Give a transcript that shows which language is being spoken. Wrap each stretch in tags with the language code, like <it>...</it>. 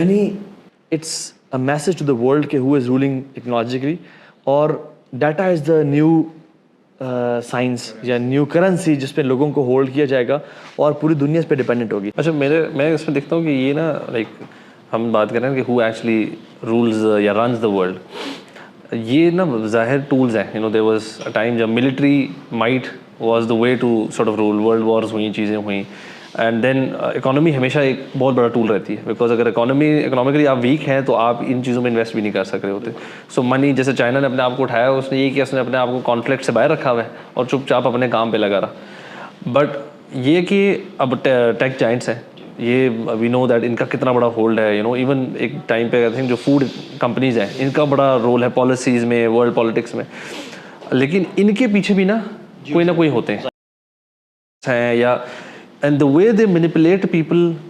<en>یعنی it's a message to the world کہ who is ruling technologically, اور data is the new science یا new currency</en> <ur>جس پہ لوگوں کو ہولڈ کیا جائے گا اور پوری دنیا اس پہ ڈپینڈنٹ ہوگی. اچھا میں اس میں دیکھتا ہوں کہ یہ نا لائک ہم بات کر رہے ہیں کہ</ur> <en>who actually rules</en> <ur>یا</ur> <en>runs the world,</en> <ur>یہ نا ظاہر ٹولز ہیں.</ur> <en>you know there was a time جب military might was the way to sort of rule, world wars</en> <ur>ہوئیں, چیزیں ہوئیں,</ur> <en>and then</en> <ur>اکانومی ہمیشہ ایک بہت بڑا ٹول رہتی ہے, بیکاز اگر اکنامکلی آپ ویک ہیں تو آپ ان چیزوں میں انویسٹ بھی نہیں کر سک رہے ہوتے. سو منی, جیسے چائنا نے اپنے آپ کو اٹھایا, اس نے یہ کیا, اس نے اپنے آپ کو کانفلکٹ سے باہر رکھا ہوا ہے اور چپ چاپ اپنے کام پہ لگا رہا. بٹ یہ کہ اب ٹیک جائنٹس ہیں, یہ</ur> <en>we know that</en> <ur>ان کا کتنا بڑا ہولڈ ہے, یو نو ایون ایک ٹائم پہ آئی تھنک جو فوڈ کمپنیز ہیں ان کا بڑا رول ہے پالیسیز میں, ورلڈ پالیٹکس میں, لیکن ان کے پیچھے بھی نا کوئی ہوتے ہیں یا</ur> <en>And the way they manipulate people.</en>